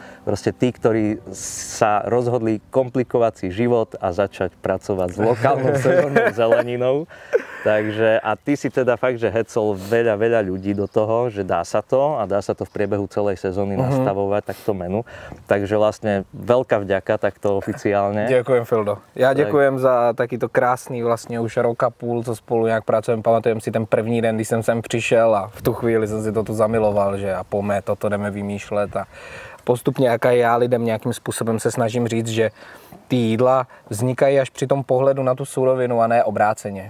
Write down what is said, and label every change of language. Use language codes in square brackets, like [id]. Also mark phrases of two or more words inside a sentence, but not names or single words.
[sk] Proste tí, ktorí sa rozhodli komplikovať si život a začať pracovať s lokálnou sezónnou zeleninou. Takže a ty si teda fakt, že hecol veľa ľudí do toho, že dá sa to a dá sa to v priebehu celej sezóny nastavovať takto menu. Takže vlastne veľká vďaka takto oficiálne. Ďakujem, Fildo. Ja ďakujem za takýto [cs] krásný vlastně už rok a půl, co spolu nějak pracujeme. Pamatujem si ten první den, když jsem sem přišel a v tu chvíli jsem si to tu zamiloval, že a pojďme, toto jdeme vymýšlet a postupně jak já lidem nějakým způsobem se snažím říct, že ty jídla vznikají až při tom pohledu na tu surovinu a ne obráceně.